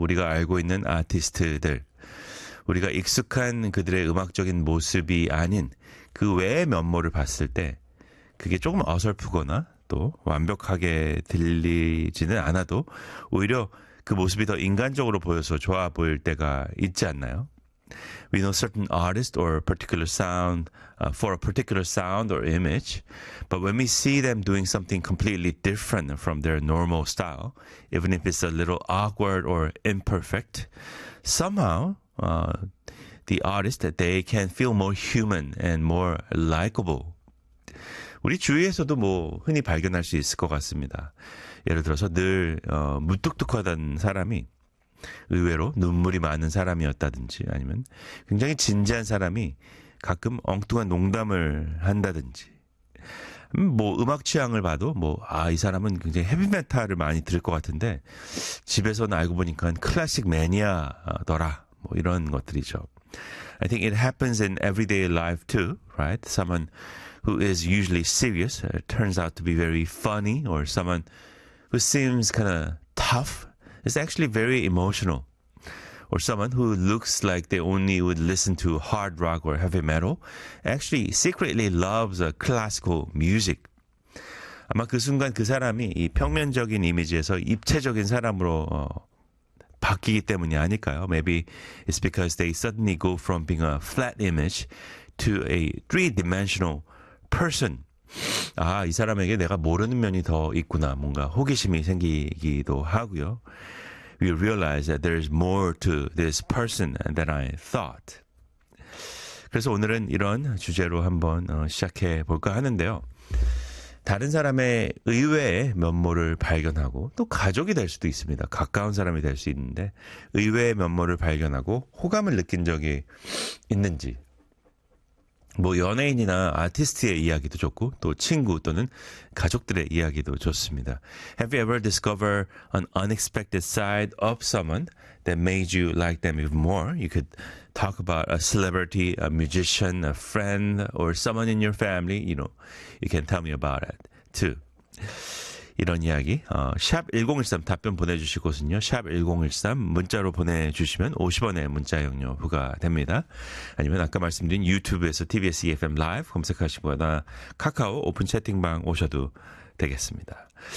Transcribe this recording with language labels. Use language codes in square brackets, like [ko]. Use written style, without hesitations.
[ko] 우리가 알고 있는 아티스트들, 우리가 익숙한 그들의 음악적인 모습이 아닌 그 외의 면모를 봤을 때 그게 조금 어설프거나 또 완벽하게 들리지는 않아도 오히려 그 모습이 더 인간적으로 보여서 좋아 보일 때가 있지 않나요? [en] We know certain artists or particular sound for a particular sound or image, but when we see them doing something completely different from their normal style, even if it's a little awkward or imperfect, somehow the artist that they can feel more human and more likable. [ko] 우리 주위에서도 뭐 흔히 발견할 수 있을 것 같습니다. 예를 들어서 늘 무뚝뚝하던 사람이 의외로 눈물이 많은 사람이었다든지 아니면 굉장히 진지한 사람이 가끔 엉뚱한 농담을 한다든지 뭐 음악 취향을 봐도 뭐 아 이 사람은 굉장히 헤비메탈을 많이 들을 것 같은데 집에서는 알고 보니까 클래식 매니아더라 뭐 이런 것들이죠. [en] I think it happens in everyday life too, right? Someone who is usually serious turns out to be very funny or someone who seems kind of tough is actually very emotional. Or someone who looks like they only would listen to hard rock or heavy metal actually secretly loves classical music. [ko] 아마 그 순간 그 사람이 이 평면적인 이미지에서 입체적인 사람으로 바뀌기 때문이 아닐까요? [en] Maybe it's because they suddenly go from being a flat image to a three-dimensional person. [ko] 아, 이 사람에게 내가 모르는 면이 더 있구나. 뭔가 호기심이 생기기도 하고요. [en] We realize that there is more to this person than I thought. [ko] 그래서 오늘은 이런 주제로 한번 시작해 볼까 하는데요. 다른 사람의 의외의 면모를 발견하고 또 가족이 될 수도 있습니다. 가까운 사람이 될 수 있는데 의외의 면모를 발견하고 호감을 느낀 적이 있는지 뭐 연예인이나 아티스트의 이야기도 좋고 또 친구 또는 가족들의 이야기도 좋습니다. [en] Have you ever discovered an unexpected side of someone that made you like them even more? You could talk about a celebrity, a musician, a friend, or someone in your family. You know, you can tell me about it too. [ko] 이런 이야기 샵1013 답변 보내주실 곳은요 샵1013 문자로 보내주시면 50원의 문자 영료 부과됩니다. 아니면 아까 말씀드린 유튜브에서 TBS EFM 라이브 검색하시거나 카카오 오픈 채팅방 오셔도 되겠습니다.